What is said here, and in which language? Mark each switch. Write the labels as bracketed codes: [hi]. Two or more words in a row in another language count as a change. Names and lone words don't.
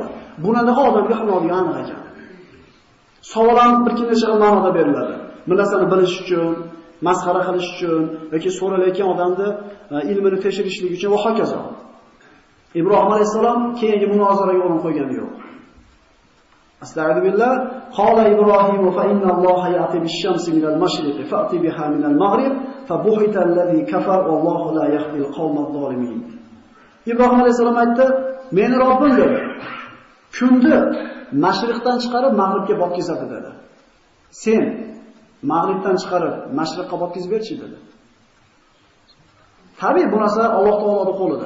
[uz] Bunaqa odamga xilofga aniq ekan. Savollar bir necha xil ma'noda beriladi. Bir narsani bilish uchun, masxara qilish uchun yoki so'ralayotgan odamni ilmini tekshirishlik uchun va hokazo. Ibrohim alayhisalom keyingi munozaraga o'rin qo'ygani yo'q. Astagfirullah. [ar] قال إبراهيم فإن الله يأتي بالشمس من المشرق فأت بها من المغرب فبهت الذي كفر والله لا يهدي القوم الظالمين. [uz] Ibrohim alayhisalom aytdi, "Meni Robbim dedi. Kunni mashriqdan chiqarib mag'ribga botkizadi" dedi. "Sen mag'ribdan chiqarib mashriqqa botkizib berchi" dedi. Tabii bu narsa Alloh taoloning qo'lida.